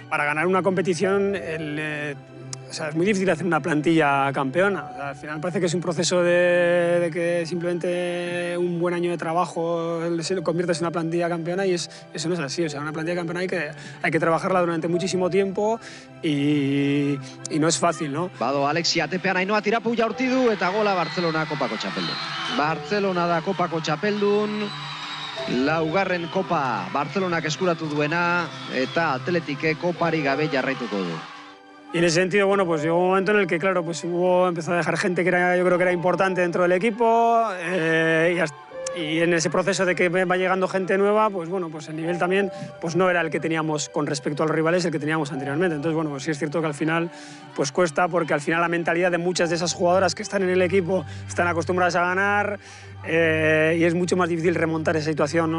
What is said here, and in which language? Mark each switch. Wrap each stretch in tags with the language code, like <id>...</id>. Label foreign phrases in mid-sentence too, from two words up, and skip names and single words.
<es>Para ganar una competición o sea, es muy difícil hacer una plantilla campeona. O sea, al final parece que es un proceso de que simplemente un buen año de trabajo se lo conviertes en una plantilla campeona y eso no es así. O sea, una plantilla campeona hay que trabajarla durante muchísimo tiempo y no es fácil, ¿no?</es> <eu>Bado Alexia tepean Ainhoa tirapu jaurti du eta gola Barcelona kopako txapeldun. Barcelona da kopako txapeldun. Laugarren kopa Barcelonak eskuratu duena eta Atletike kopari gabe jarraituko du.</eu> <es>Y en ese sentido, bueno, pues llegó un momento en el que, claro, pues empezó a dejar gente que yo creo que era importante dentro del equipo y en ese proceso de que va llegando gente nueva, pues bueno, pues el nivel también pues no era el que teníamos con respecto a los rivales, el que teníamos anteriormente. Entonces, bueno, pues sí es cierto que al final pues cuesta porque al final la mentalidad de muchas de esas jugadoras que están en el equipo están acostumbradas a ganar y es mucho más difícil remontar esa situación, ¿no?</es>